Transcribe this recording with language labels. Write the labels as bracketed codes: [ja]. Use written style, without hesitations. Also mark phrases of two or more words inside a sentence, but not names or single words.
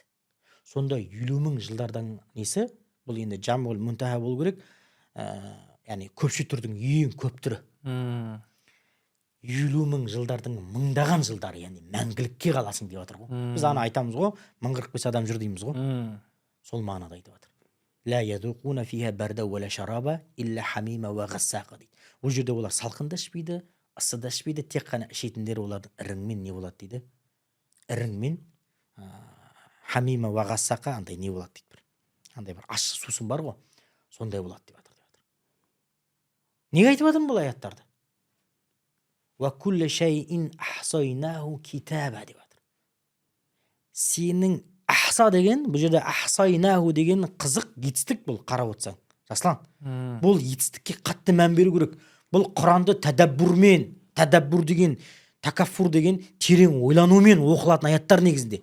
[kk] Сонда 50 мың жылдардан несі? Бұл енді [ar] جمع المنتهى [kk] болу керек. Яғни көпше түрдің ең көп түрі. 50 мың жылдардың мыңдаған жылдары, яғни мәңгілікке қаласың деп жатыр ғой. Біз аны айтамыз ғой, 1045 адам жүр дейміз ғой. Сол мағынада айтып жатыр. [ar] لا يذوقون فيها بردا ولا شرابا إلا حميما وغساقا дейді. [kk] Ол жерде олар салқын да ішпейді, ысы да ішпейді, тек қана ішетіндері олардың іріңмен не болады дейді? Іріңмен [ar] حميما وغساقا [kk] андай не болады дейді. Андай бір ащы сусын бар ғой, сондай болады деп жатыр. Неге айтып жатырмын бұл аяттарды? [ar] وكل شيء أحصيناه كتابا [kk] деп жатыр. Сенің ахса деген, бұл жерде ахсайнаху деген қызық етістік, бұл қарап отырсаң. Жаслан, бұл етістікке қатты мән беру керек. Бұл Құранды тәдәббур деген, такаффур деген терең ойланумен оқылатын аяттар негізінде.